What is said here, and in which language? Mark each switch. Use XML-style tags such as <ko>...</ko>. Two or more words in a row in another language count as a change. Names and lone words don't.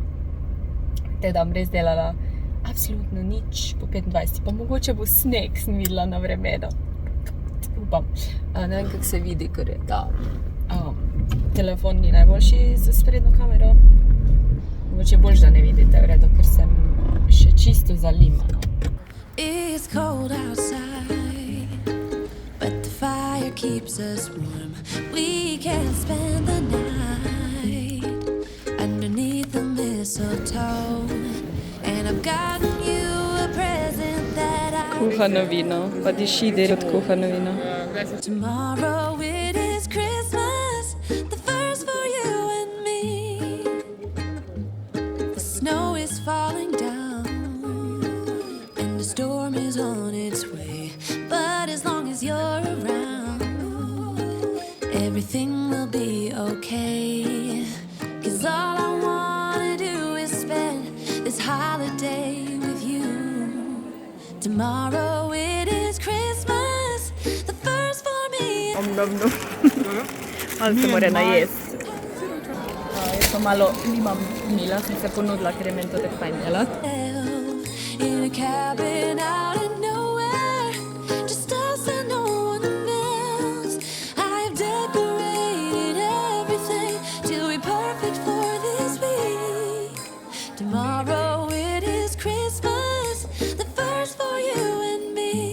<sl>Te da bom res delala absolutno nič po 25. Pa mogoče bo sneg, sem videla na vremenu. Upam. Ne vem, kako se vidi, ker je ta telefon ni najboljši za sprednjo kamero. Mogoče boljš, da ne vidite, v redu, ker sem še čisto zalimana.</sl> <en>It's cold outside, but the fire keeps us warm. We can spend the night underneath the mistletoe, and I've gotten you a present that I</en> <sl>Kuhano vino, pa diši del od kuhano vino.</sl> <en>Tomorrow it is Christmas, the first for you and me. The snow is falling down and the storm is on its way, but as long as you're around, everything will be okay. 'Cause all I wanna do is spend this holiday with you. Tomorrow it is Christmas, the first for me.</en> <sl>Omnobno. Malo se more najesti. Jaz pa malo nimam Mila, sem se ponudila, ker je meni to tako fajn delati.</sl> <en>In a cabin out of nowhere, just us and no one else. I've decorated everything till we're perfect for this week. Tomorrow it is Christmas, the first for you and me.</en>